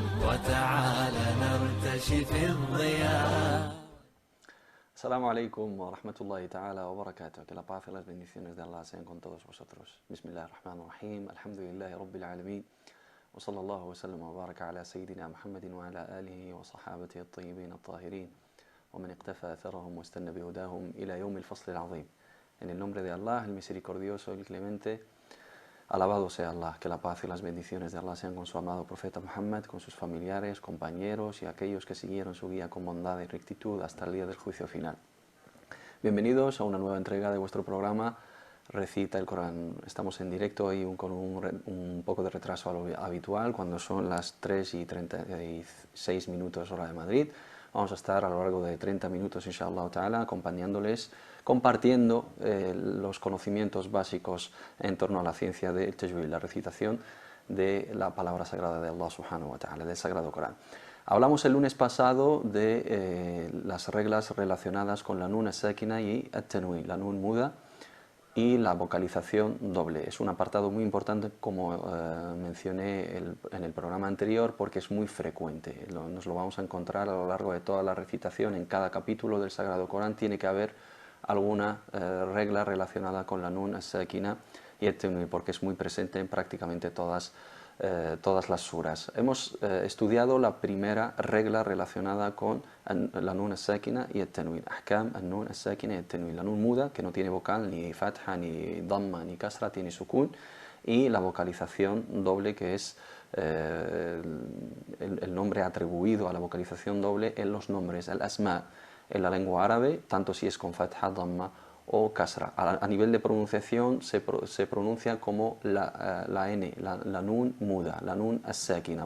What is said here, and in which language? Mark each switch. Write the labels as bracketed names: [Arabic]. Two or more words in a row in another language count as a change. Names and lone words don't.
[Arabic] وتعالى نرتشي في الضياء. السلام عليكم ورحمة الله تعالى وبركاته. [Spanish] Que la paz y las bendiciones de Allah sean con todos vosotros. [Arabic] بسم الله الرحمن الرحيم. الحمد لله رب العالمين. وصلى الله وسلم وبارك على سيدنا محمد وعلى آله وصحابته الطيبين الطاهرين. ومن اقتفى أثرهم واستن بهداهم إلى يوم الفصل العظيم. [Spanish] En el nombre de Allah, el misericordioso, el clemente, alabado sea Allah, que la paz y las bendiciones de Allah sean con su amado profeta Muhammad, con sus familiares, compañeros y aquellos que siguieron su guía con bondad y rectitud hasta el día del juicio final. Bienvenidos a una nueva entrega de vuestro programa Recita el Corán. Estamos en directo hoy con un poco de retraso a lo habitual, cuando son las 3:36 hora de Madrid. Vamos a estar a lo largo de 30 minutos, [Arabic] إن شاء الله تعالى, [Spanish] acompañándoles, compartiendo los conocimientos básicos en torno a la ciencia del tajwid, la recitación de la palabra sagrada de Allah [Arabic] سبحانه وتعالى, [Spanish] del Sagrado Corán. Hablamos el lunes pasado de las reglas relacionadas con la [Arabic] النون الساكنة [Spanish] y at-tanwin, la nun muda y la vocalización doble. Es un apartado muy importante, como mencioné en el programa anterior, porque es muy frecuente. Nos lo vamos a encontrar a lo largo de toda la recitación. En cada capítulo del Sagrado Corán tiene que haber alguna regla relacionada con la [Arabic] النون الساكنة [Spanish] y el tanwin, porque es muy presente en prácticamente todas las suras. Hemos estudiado la primera regla relacionada con la [Arabic] النون الساكنة [Spanish] y el tanwin. [Arabic] أحكام النون الساكنة [Spanish] y el tanwin. La nun muda, que no tiene vocal, ni fatha, ni dhamma, ni kasra, tiene sukun. Y la vocalización doble, que es el nombre atribuido a la vocalización doble en los nombres, el asma, en la lengua árabe, tanto si es con fatha, dhamma o kasra. A nivel de pronunciación se pronuncia como la N, la nun muda, la [Arabic] النون الساكنة.